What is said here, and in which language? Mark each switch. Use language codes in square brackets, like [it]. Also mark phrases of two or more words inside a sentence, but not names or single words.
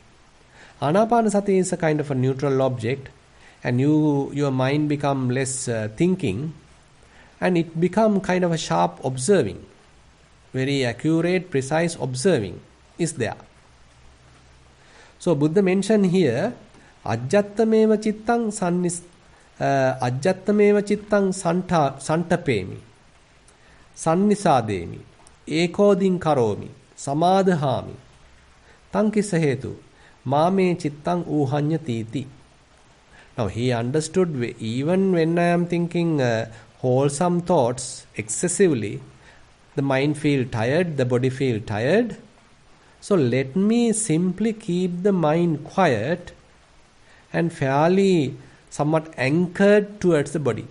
[en] Anapanasati is a kind of a neutral object, and your mind become less thinking, and it become kind of a sharp observing. Very accurate, precise observing is there. So Buddha mentioned here, [pi] ajjattameva chittang santapemi, sannisademi, ekodin karomi, samadhami, Tang kissa hetu. Mame chittang uhanyatiti. [en] Now he understood even when I am thinking wholesome thoughts excessively, the mind feel tired, the body feel tired. So let me simply keep the mind quiet and fairly somewhat anchored towards the body.